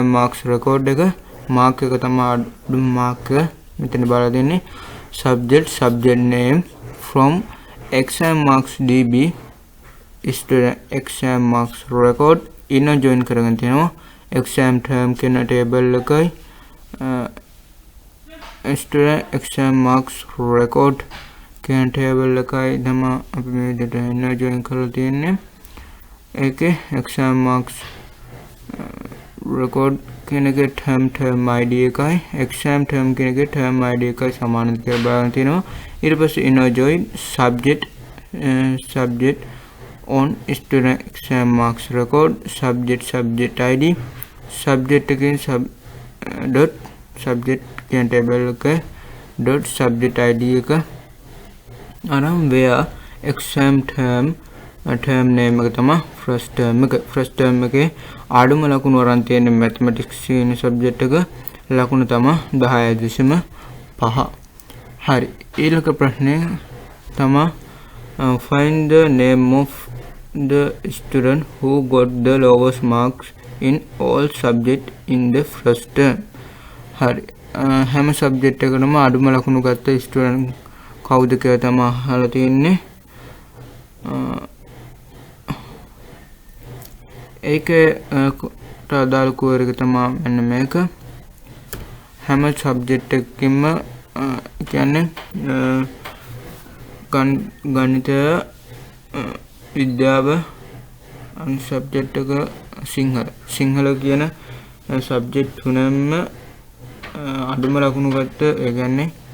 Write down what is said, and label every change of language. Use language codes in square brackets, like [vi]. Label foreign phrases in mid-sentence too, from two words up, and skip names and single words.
[en] marks record එක mark [si] එක තමයි අඩුම [en] mark [si] එක මෙතන බලලා දෙන්නේ [en] subject name from exam marks db student exam marks record inner join [si] කරගෙන තියෙනවා [en] exam term කියන table එකයි student exam marks record කියන table [si] එකයි තමයි අපි මේ විදිහට [en] inner join [si] කරලා තියෙන්නේ. ඒකේ [en] exam marks record [si] කියන එකේ [en] term id [si] එකයි [en] exam term [si] කියන එකේ [en] term id [si] එකයි සමානද කියලා බලන්න තියෙනවා. ඊට පස්සේ [en] inner join subject on student exam marks record subject id subject again dot subject කියන table එක dot subject id [si] එක අරන් [en] where exam term name [si] එක තමයි [en] first term [si] එකේ අඩුම ලකුණු වරන් තියෙන [en] mathematics කියන subject [si] එක ලකුණු තමයි [en] 10.5. [si] හරි ඊළඟ ප්‍රශ්නේ තමයි [en] find the name of the student who got the lowest marks in all subjects in the first term. [si] හරි හැම subject එකකටම අඩුම ලකුණු ගත්ත student කවුද කියලා තමයි අහලා තියෙන්නේ. ඒකේ අදාළ කුවර එක තමයි මෙන්න මේක හැම subject එකකින්ම කියන්නේ ගණිතය විද්‍යාව අනිත් subject එක සිංහල කියන subject තුනම අඩුම ලකුණු ගත්ත ඒ කියන්නේ